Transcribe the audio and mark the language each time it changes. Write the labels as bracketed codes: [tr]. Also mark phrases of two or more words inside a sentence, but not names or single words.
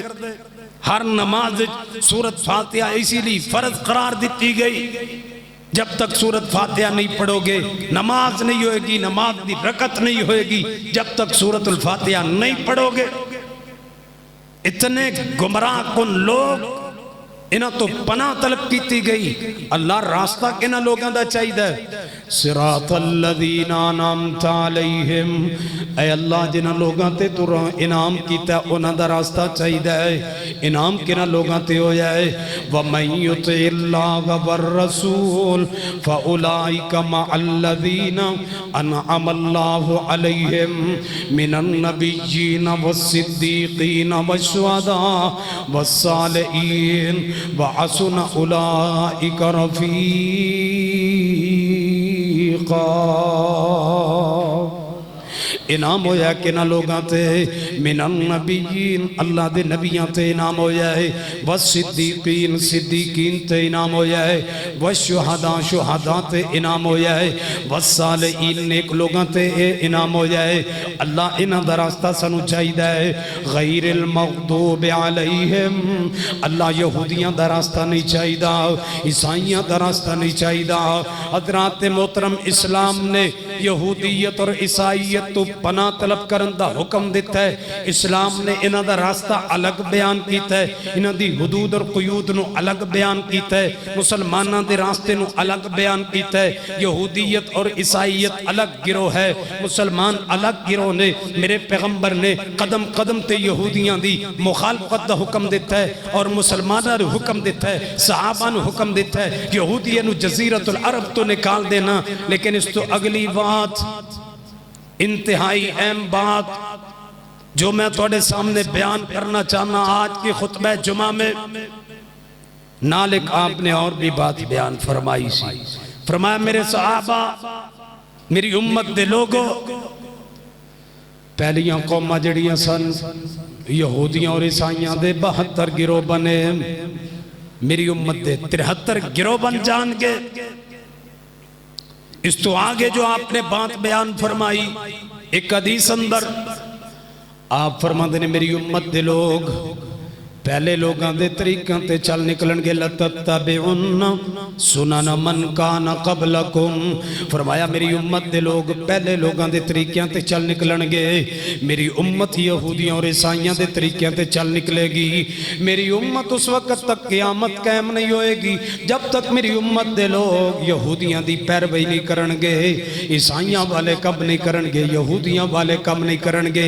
[ur] ہر نماز سورۃ فاتحہ اسی لیے فرض قرار دیتی گئی، جب تک سورۃ فاتحہ نہیں پڑھو گے نماز نہیں ہوئے گی، نماز دی رکعت نہیں ہوئے گی جب تک سورۃ الفاتحہ نہیں پڑھو گے۔ [pa] اتنے گمراہ کن لوگ، انہاں تو پناہ طلب کیتی گئی۔ اللہ راستہ کنہاں لوگاں دا چاہیدہ ہے؟ [ar] صراط الذین انعمت علیہم، [pa] اے اللہ جنہاں لوگاں تے تو انعام کیتا ہے انہاں دا راستہ چاہیدہ ہے۔ انعام کنہاں لوگاں تے ہو جائے، [ar] وَمَن یُطِعِ اللَّهَ وَالرَّسُولَ فَأُولَئِکَ مَعَ الَّذِینَ أَنْعَمَ اللَّهُ عَلَيْهِمْ مِنَ النَّبِيِّينَ وَالصِّدِّيقِينَ وَالشُّهَدَاءِ وَالصَّالِحِينَ وَحَسُنَ أُولَئِكَ رَفِيقًا۔ [pa] انعام ہو جائے کہ نہ لوگاں تے، [ar] من النبیین [pa] اللہ دے نبیاں تے انعام ہو جائے، والصدیقین صدیقین تے انعام ہو جائے، والشہداء شہداء تے انعام ہو جائے، والصالحین نیک لوگاں تے انعام ہو جائے۔ اللہ انہاں دا راستہ سانو چاہیدہ ہے، [ar] غیر المغضوب علیہم، [pa] اللہ یہودیاں دا راستہ نہیں چاہیدہ، عیسائیاں دا راستہ نہیں چاہیدہ۔ حضرات محترم، اسلام نے یہودیت اور عیسائیت تو پناہ طلب کرن دا حکم دیتا ہے۔ اسلام نے انہاں دا راستہ الگ بیان کیتا ہے، انہاں دی حدود اور قیود نو الگ بیان کیتا ہے، مسلمانہ دے راستے نو الگ بیان کیتا ہے۔ [ur] یہودیت اور عیسائیت الگ گروہ ہے، مسلمان الگ گروہ نے۔ [pa] میرے پیغمبر نے قدم قدم تے یہودیاں دی مخالفت دا حکم دیتا ہے اور مسلمانہ نے حکم دیتا ہے، صحابہ نے حکم دیتا ہے یہودیاں نو جزیرۃ العرب تو نکال دینا۔ [ur] لیکن اس تو اگلی بات، انتہائی اہم بات جو میں تھوڑے سامنے بیان کرنا چاہنا آج کی خطبہ جمعہ میں، نالک آپ نے اور بھی بات بیان فرمائی سی۔ [pa] فرمایا میرے صحابہ، میری امت دے لوگوں، پہلیاں قوماں جڑیاں سن یہودیاں اور عیسائیاں دے 72 گروہ بنے، میری امت دے 73 گروہ بن جان گے۔ اس تو آگے جو آپ نے بات بیان فرمائی ایک حدیث اندر آپ فرماتے ہیں میری امت دے لوگ پہلے لوگاں دے طریقوں تے چل نکلن گے، [ar] لَتَتَّبِعُنَّ سُنَنَ مَنْ كَانَ قَبْلَكُمْ، [pa] فرمایا میری امت دے لوگ پہلے لوگاں دے طریقوں تے چل نکلن گے۔ میری امت یہودیاں اور عیسائیاں دے طریقوں تے چل نکلے گی۔ میری امت اس وقت تک قیامت قائم نہیں ہوئے گی جب تک میری امت دے لوگ یہودیاں دی پیروی نہیں کرن گے، عیسائیاں والے کب نہیں کرن گے، یہودیاں والے کب نہیں کرن گے۔